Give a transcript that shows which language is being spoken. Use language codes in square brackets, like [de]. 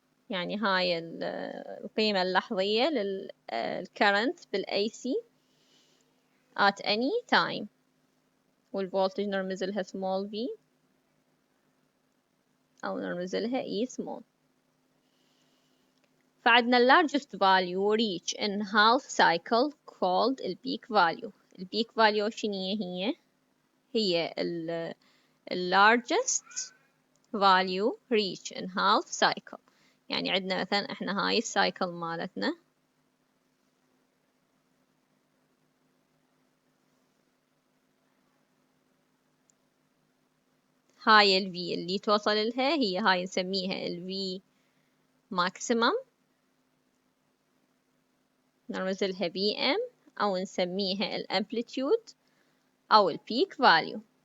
[ar] يعني هاي القيمة اللحظية للcurrent بالAC [en] at any time. [ar] والفولتج نرمز لها [en] small v [ar] أو نرمز لها E small. فعندنا [en] largest value reach in half cycle called peak value. peak value [ar] شنية هي [en] largest value reach in half cycle. [ar] يعني عندنا مثلا احنا هاي السايكل مالتنا هاي ال V اللي توصل لها هي هاي نسميها ال [en] V maximum [ar] نرمز لها BM أو نسميها ال amplitude أو ال [en] peak value.